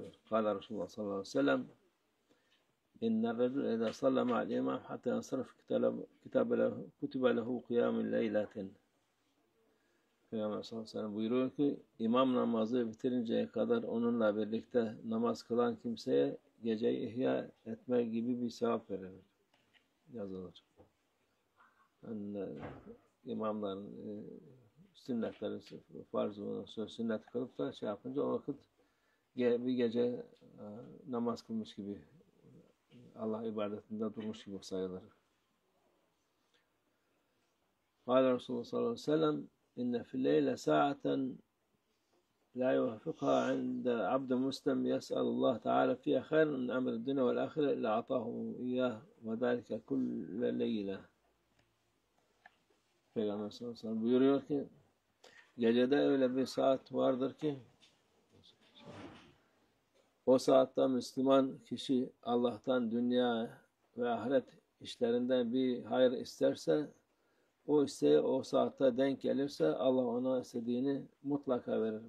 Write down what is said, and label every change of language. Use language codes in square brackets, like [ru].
[ar] قال رسول الله صلى الله عليه وسلم: إن الرجل إذا صلى مع الإمام حتى ينصرف كتب له قيام ليلة. [tr] Peygamber sallallahu aleyhi ve sellem buyuruyor ki imam namazı bitirinceye kadar onunla birlikte namaz kılan kimseye geceyi ihya etme gibi bir sevap verilir. Yazılır. Yani, imamların sünnetleri farz sünnet kılıp da şey yapınca o vakit bir gece namaz kılmış gibi Allah ibadetinde durmuş gibi sayılır. [ar] Kâle Resulullah sallallahu aleyhi ve sellem: إن في الليل ساعة لا يوافقها عند عبد مسلم يسأل الله تعالى فيها خير من أمر الدنيا والآخرة إلا أعطاه إياه وذلك كل ليلة. [tr] Peygamber sallallahu aleyhi ve sellem buyuruyor ki gecede öyle bir saat vardır ki o saatte Müslüman kişi Allah'tan dünya ve ahiret işlerinden bir hayır isterse o isteği o saatte denk gelirse Allah ona istediğini mutlaka verir.